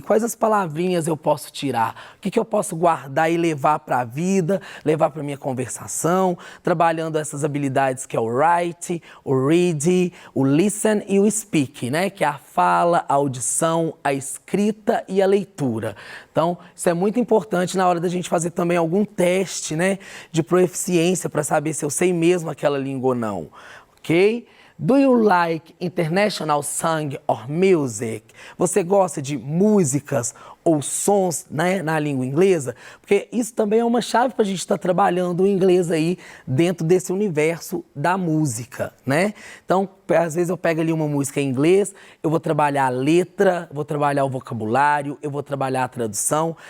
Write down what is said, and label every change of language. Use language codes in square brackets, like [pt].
[pt] Quais as palavrinhas eu posso tirar? O que eu posso guardar e levar para a vida, levar para a minha conversação, trabalhando essas habilidades que é o write, o read, o listen e o speak, né? Que é a fala, a audição, a escrita e a leitura. Então, isso é muito importante na hora da gente fazer também algum teste, né, de proficiência para saber se eu sei mesmo aquela língua ou não, ok? [en] Do you like international song or music? [pt] Você gosta de músicas ou sons, né, na língua inglesa? Porque isso também é uma chave para a gente estar trabalhando o inglês aí dentro desse universo da música, né? Então, às vezes eu pego ali uma música em inglês, eu vou trabalhar a letra, vou trabalhar o vocabulário, eu vou trabalhar a tradução.